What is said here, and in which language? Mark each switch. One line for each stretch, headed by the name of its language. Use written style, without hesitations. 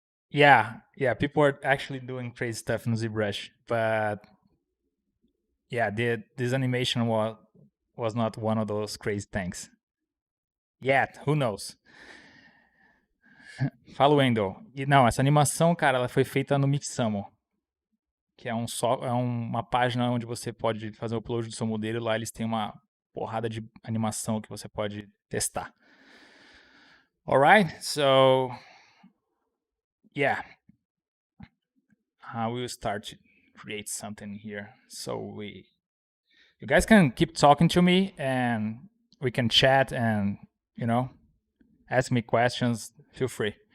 English: Yeah, people are actually doing crazy stuff in ZBrush, but yeah, this animation was not one of those crazy things yet. Who knows?
Portuguese: Fala, Wendell. E não, essa animação, cara, ela foi feita no Mixamo, que é uma página onde você pode fazer o upload do seu modelo. Lá eles têm uma porrada de animação que você pode testar.
English: Alright, so yeah, we will start to create something here. So you guys can keep talking to me, and we can chat and ask me questions. Feel free.